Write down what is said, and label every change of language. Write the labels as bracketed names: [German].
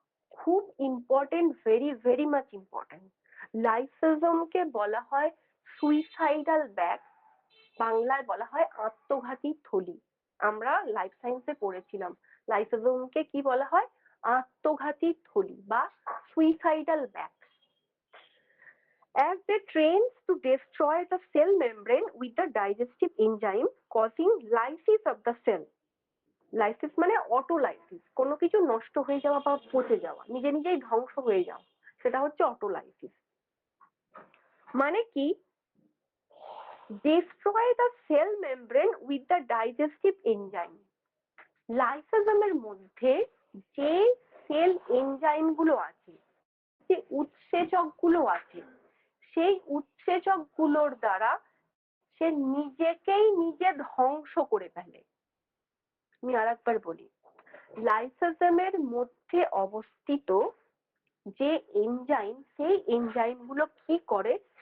[Bangla] খুব important, [English] Very very much important. [Bangla] লাইসোজোমকে বলা হয় সুইসাইডাল ব্যাগ, বাংলায় বলা হয় আত্মঘাতী থলি। আমরা লাইফ সায়েন্সে পড়েছিলাম লাইসোজোমকে কি বলা হয়? আত্মঘাতী থলি বা suicidal bag. [English] As they trains to destroy the cell membrane with the digestive enzyme causing lysis of the cell. [Bangla] Lysis মানে অটোলাইসিস, কোনো কিছু নষ্ট হয়ে যাওয়া বা পচে যাওয়া, নিজে নিজেই ধ্বংস হয়ে যাওয়া, সেটা হচ্ছে অটোলাইসিস। মানে কি? [English] destroy the cell membrane with the digestive enzyme. [Bangla] লাইসোজোমের মধ্যে যে সেল এনজাইম গুলো আছে, যে উৎসেচক গুলো আছে, সেই উৎসেচক গুলোর দ্বারা সে নিজেকেই নিজে ধ্বংস করে ফেলে। আমি আরেকবার বলি, লাইসোজোমের মধ্যে অবস্থিত যে এনজাইম, সেই এনজাইম গুলো কি করে?